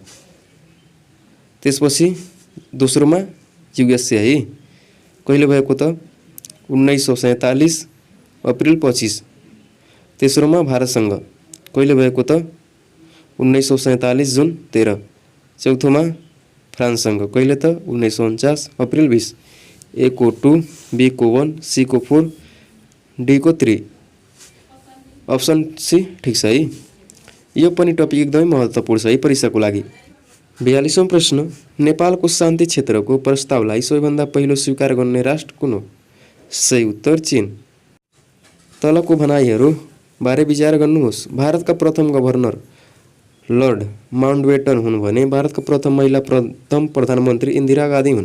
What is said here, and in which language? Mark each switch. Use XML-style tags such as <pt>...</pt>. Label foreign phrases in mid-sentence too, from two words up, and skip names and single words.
<ne>त्यसपछि दोस्रोमा युएसए है। कहिले भएको त 1947 अप्रिल 25। तेस्रोमा भारतसँग कहिले भएको त 1947 जुन 13। चौथोमा फ्रान्ससँग कहिले त 1949 अप्रिल 20। ए को 2, बी को 1, सी को 4, डी को 3। ऑप्सन सी ठीक छ है। यो पनि टपिक एकदमै महत्त्वपूर्ण छ है परीक्षाको लागि। 42वां प्रश्न, नेपालको शान्ति क्षेत्रको प्रस्तावलाई सबैभन्दा पहिलो स्वीकार गर्ने राष्ट्र कुन हो? सही उत्तर चीन। तलको भनाइहरू बारे विचार गर्नुहोस्। भारतका प्रथम गभर्नर लर्ड माउन्टबेटन हुन् भने भारतका प्रथम महिला प्रथम प्रधानमन्त्री इन्दिरा गान्धी हुन्।</ne>